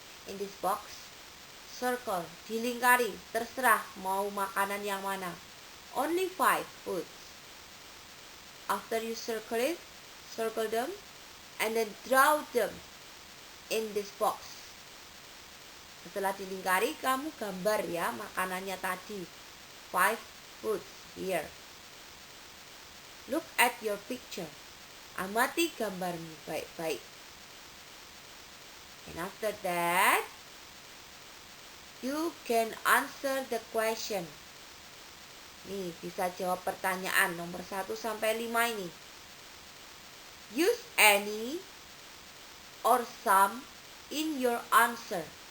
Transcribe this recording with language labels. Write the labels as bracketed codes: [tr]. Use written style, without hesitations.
[en] In this box, circle, [id] dilingkari, terserah mau makanan yang mana. [en] Only 5 foods. After you circle it, circle them, and then draw them in this box. [id] Setelah dilingkari, kamu gambar ya makanannya tadi. [en] 5 foods here. Look at your picture. [id] Amati gambarmu baik-baik. [en] And after that, you can answer the question. [id] Nih, bisa jawab pertanyaan nomor 1 sampai 5 ini. [en] Use any or some in your answer.